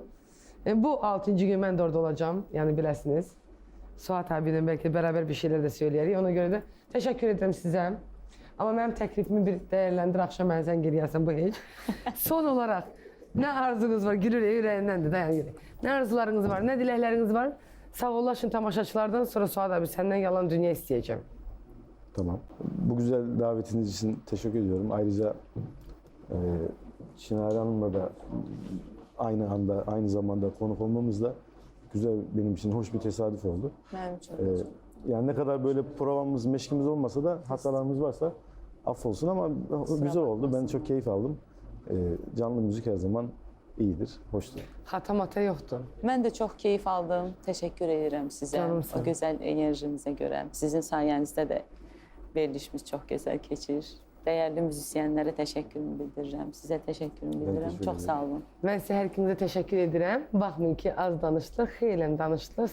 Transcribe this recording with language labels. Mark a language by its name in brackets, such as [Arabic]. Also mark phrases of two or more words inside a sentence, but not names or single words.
[Azerbaijani] Bu 6-cı gün mən də orada olacağım, yəni biləsiniz. Suat abiyle bəlkə bərabər bir şeylər də söyləyərik. Ona görə də təşəkkür edirəm sizə. Amma mənim təklifimi bir dəyərləndir, axşam mən sən geləyəsən bu heç. Son olaraq, nə arzunuz var? Gülür ürəyindəndir, dayan gülür. Nə arzularınız var, nə diləkləriniz var? Sağ olasın tamaşaçılardan sonra Suat abi senden yalan dünya istəyəcəm. Tamam. [Turkish] Bu güzel davetiniz için teşekkür ediyorum. Ayrıca Çınarı Hanım'la da aynı anda, aynı zamanda konuk olmamız da güzel, benim için hoş bir tesadüf oldu. [Azerbaijani] Mənim üçün. [Turkish] Yani ne kadar böyle provamız, meşkimiz olmasa da hatalarımız varsa affolsun ama güzel oldu. Ben çok keyif aldım. Canlı müzik her zaman iyidir, hoştur. [Azerbaijani] Hata yoxdur. Mən də çox keyif aldım. Təşəkkür edirəm sizə. Canımsın. O gözəl enerjinizə görə. Sizin sayənizdə də verilişimiz çox gözəl keçir. Dəyərli müzisyənlərə təşəkkürümü bildirirəm. Sizə təşəkkürümü bildirirəm. təşəkkür Çox sağ olun. Mən sizə hər ikinizə təşəkkür edirəm. Baxmayın ki, az danışdıq, xeylən danışdıq.